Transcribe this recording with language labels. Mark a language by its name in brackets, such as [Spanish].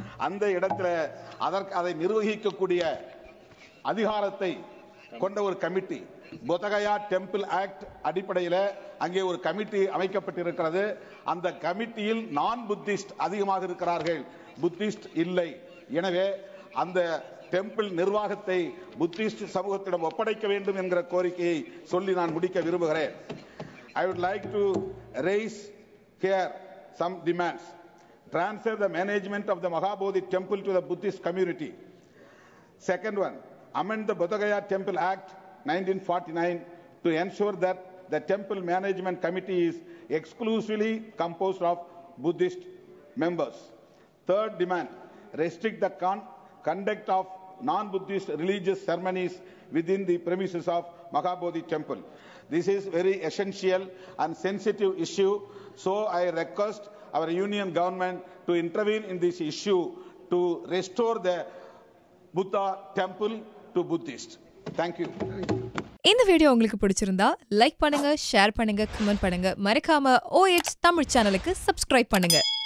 [Tamil] அந்த இடத்துல அதை நிர்வகிக்கக்கூடிய அதிகாரத்தை கொண்ட ஒரு கமிட்டி, புத்தகயா டெம்பிள் ஆக்ட் அடிப்படையில் அங்கே ஒரு கமிட்டி அமைக்கப்பட்டிருக்கிறது. அந்த கமிட்டியில் நான் புத்திஸ்ட் அதிகமாக இருக்கிறார்கள், புத்திஸ்ட் இல்லை. எனவே அந்த டெம்பிள் நிர்வாகத்தை புத்திஸ்ட் சமூகத்திடம் ஒப்படைக்க வேண்டும் என்கிற கோரிக்கையை சொல்லி நான் முடிக்க விரும்புகிறேன். [English] I would like to raise here some demands. Transfer the management of the Mahabodhi temple to the Buddhist community. Second one, amend the Bodh Gaya Temple Act 1949 to ensure that the temple management committee is exclusively composed of Buddhist members. Third demand, restrict the conduct of non-Buddhist religious ceremonies within the premises of Mahabodhi temple. This is very essential and sensitive issue, so I request our union government to intervene in this issue to restore the Buddha temple to Buddhists. Thank you. [Tamil] இந்த video உங்களுக்கு பிடிச்சிருந்தா like பண்ணுங்க, share பண்ணுங்க, comment பண்ணுங்க. மறக்காம OH Tamil சேனலுக்கு subscribe பண்ணுங்க.